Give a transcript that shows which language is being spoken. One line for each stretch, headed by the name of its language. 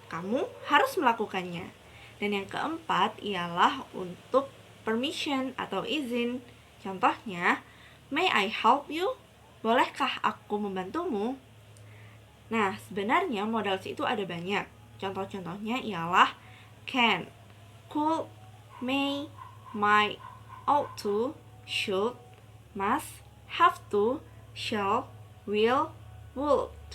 Indonesian: Kamu harus melakukannya. Dan yang keempat ialah untuk permission atau izin. Contohnya,
English: may I help you?
Indonesian: Bolehkah aku membantumu? Nah, sebenarnya modals itu ada banyak. Contoh-contohnya ialah can, could, may, might, ought to, should, must, have to, shall, will, would.